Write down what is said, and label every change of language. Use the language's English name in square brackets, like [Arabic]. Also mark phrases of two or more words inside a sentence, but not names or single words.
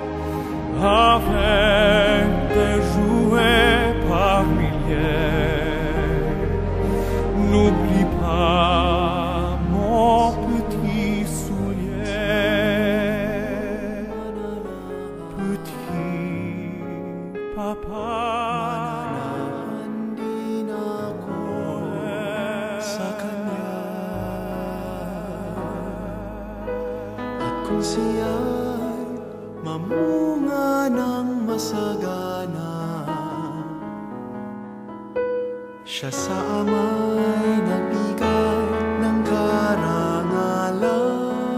[French] avec des jouets par milliers, n'oublie pas mon petit soulier. Petit Papa [Filipino] kung siya'y mamunga ng masagana, siya sa ama'y nagbigay ng karangalan.